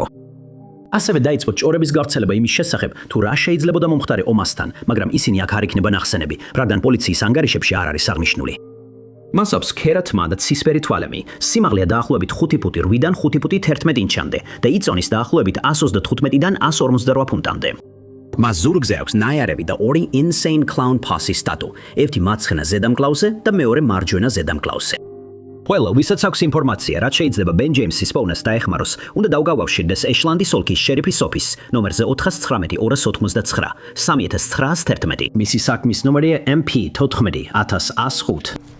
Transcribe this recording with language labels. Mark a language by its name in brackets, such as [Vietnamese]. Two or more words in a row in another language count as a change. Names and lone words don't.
[Georgian] ასევე დაიწყო ჭორების გავრცელება იმის შესახებ, თუ რა შეიძლებოდა მომხდარიყო მასთან, მაგრამ ისინი აქ არ იქნება ნახსენები, რადგან პოლიციის ანგარიშებში არ არის აღნიშნული. მას აქვს ქერა თმა და ცისფერი თვალები, სიმაღლეა დაახლოებით 5 ფუტი 8-დან 5 ფუტი 11 ინჩამდე და იწონის დაახლოებით 125-დან 158 ფუნტამდე. მას ზურგზე აქვს ნაიარევი და 2 insane clown posse-ის ტატუ, ერთი მარცხენა ზედამკლავზე და მეორე მარჯვენა ზედამკლავზე. ყველა, ვისაც აქვს ინფორმაცია, რაც შეიძლება ბენ ჯეიმსის პოვნას დაეხმაროს, უნდა დაუკავშირდეს ეშლანდის ოლქის შერიფის ოფისს, ნომერზე 419-289 3911. მისი საქმის ნომერია MP 14105.